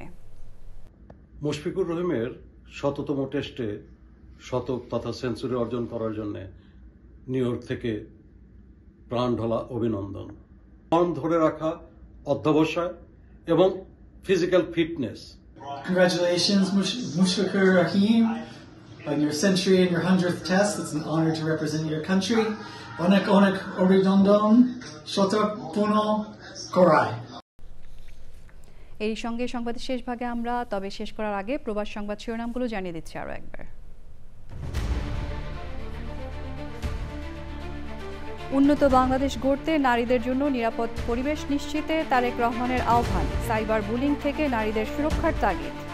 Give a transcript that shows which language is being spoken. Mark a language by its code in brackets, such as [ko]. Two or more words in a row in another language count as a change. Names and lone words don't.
[bn] মুশফিকুর রহিমের ১০০তম টেস্টে শতক তথা সেঞ্চুরি অর্জন করার জন্য নিউ ইয়র্ক থেকে প্রাণ ঢালা অভিনন্দন। ফর্ম ধরে রাখা, অধ্যবসায় এবং [en] physical fitness. Congratulations, Mushfiqur Rahim, on your century and your 100th test. It's an honor to represent your country. [bn] অনেক অনেক অভিনন্দন, শতক পূর্ণ করায়. এই সঙ্গে সংবাদের শেষ ভাগে আমরা তবে শেষ করার আগে প্রবাস সংবাদ শিরোনামগুলো জানিয়ে দিচ্ছি আরো একবার। উন্নত বাংলাদেশ গড়তে নারীদের জন্য নিরাপদ পরিবেশ নিশ্চিতে তারেক রহমানের আহ্বান, সাইবার বুলিং থেকে নারীদের সুরক্ষার তাগিদ।